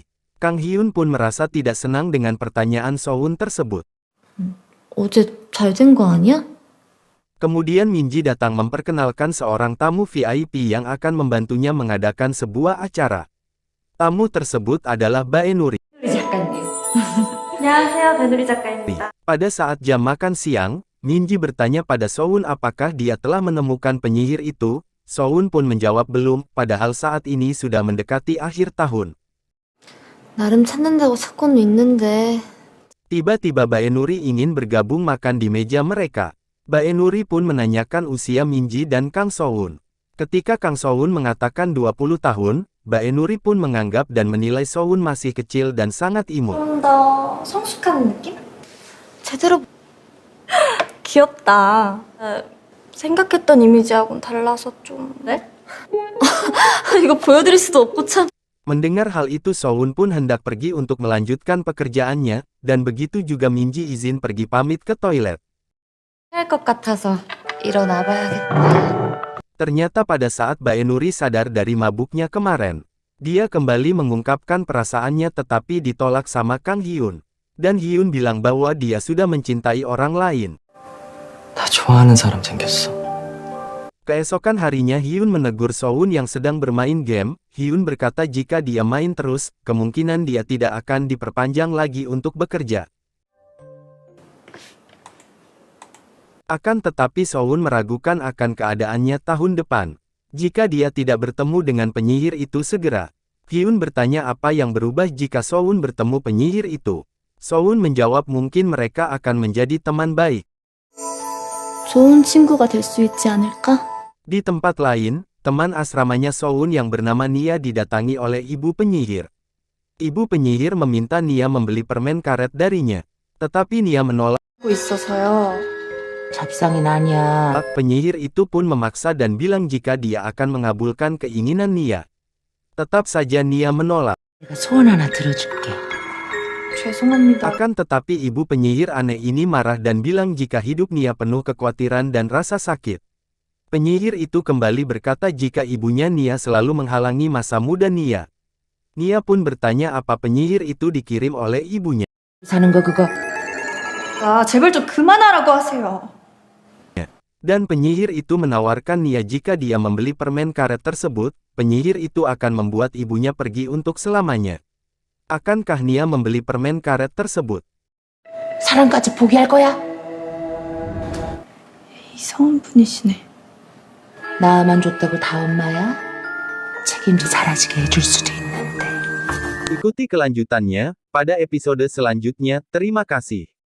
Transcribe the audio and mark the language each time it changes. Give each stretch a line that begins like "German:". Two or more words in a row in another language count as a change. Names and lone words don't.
Indonesian: Kang Hyun pun merasa tidak senang dengan pertanyaan Soun tersebut.
Korean: 어제 잘 된 거 아니야?
Indonesian: Kemudian Minji datang memperkenalkan seorang tamu VIP yang akan membantunya mengadakan sebuah acara. Tamu tersebut adalah Baenuri.
Korean: 안녕하세요, 배누리 작가입니다.
Indonesian: Pada saat jam makan siang, Minji bertanya pada Soun apakah dia telah menemukan penyihir itu. Soun pun menjawab belum, padahal saat ini sudah mendekati akhir tahun.
Korean: 나름 찾는다고 사건도 있는데.
Indonesian: Tiba-tiba Baenuri ingin bergabung makan di meja mereka. Baenuri pun menanyakan usia Minji dan Kang Soun. Ketika Kang Soun mengatakan 20 tahun, Baenuri pun menganggap dan menilai Soun masih kecil dan sangat imut.
Korean: 좀 더 성숙한 느낌? 제대로 귀엽다. 생각했던 이미지하고는 달라서 좀... 네? 이거 보여드릴 수도 없고 참...
Indonesian: Mendengar hal itu Soun pun hendak pergi untuk melanjutkan pekerjaannya, dan begitu juga Minji izin pergi pamit ke toilet.
Korean: 할 것 같아서 일어나 봐야겠다.
Indonesian: Ternyata pada saat Baenuri sadar dari mabuknya kemarin, dia kembali mengungkapkan perasaannya tetapi ditolak sama Kang Hyun. Dan Hyun bilang bahwa dia sudah mencintai orang lain.
Korean: 나 좋아하는 사람 생겼어.
Indonesian: Keesokan harinya Hyun menegur Soun yang sedang bermain game. Hyun berkata jika dia main terus, kemungkinan dia tidak akan diperpanjang lagi untuk bekerja. Akan tetapi Soun meragukan akan keadaannya tahun depan. Jika dia tidak bertemu dengan penyihir itu segera. Hyun bertanya apa yang berubah jika Soun bertemu penyihir itu. Soun menjawab mungkin mereka akan menjadi teman baik.
Korean: 좋은 친구가 될 수 있지 않을까?
Indonesian: Di tempat lain, teman asramanya Soun yang bernama Nia didatangi oleh ibu penyihir. Ibu penyihir meminta Nia membeli permen karet darinya. Tetapi Nia menolak.
Korean: 하고 있어서요. 잡상인 아니야.
Indonesian: Penyihir itu pun memaksa dan bilang jika dia akan mengabulkan keinginan Nia. Tetap saja Nia menolak.
Korean: 내가 소원 하나 들어줄게. 죄송합니다.
Indonesian: Akan tetapi ibu penyihir aneh ini marah dan bilang jika hidup Nia penuh kekhawatiran dan rasa sakit. Penyihir itu kembali berkata jika ibunya Nia selalu menghalangi masa muda Nia. Nia pun bertanya apa penyihir itu dikirim oleh ibunya.
Korean: 사는 거 그거 아, 제발 좀 그만하라고 하세요.
Indonesian: Dan penyihir itu menawarkan Nia jika dia membeli permen karet tersebut, penyihir itu akan membuat ibunya pergi untuk selamanya. Akankah Nia membeli permen karet tersebut?
Korean: 사랑까지 포기할 거야? 이상한 분이시네. 나만 줬다고 다 엄마야? 책임지 잘하시게 해줄 수도 있는데
Indonesian: Ikuti kelanjutannya pada episode selanjutnya. Terima kasih.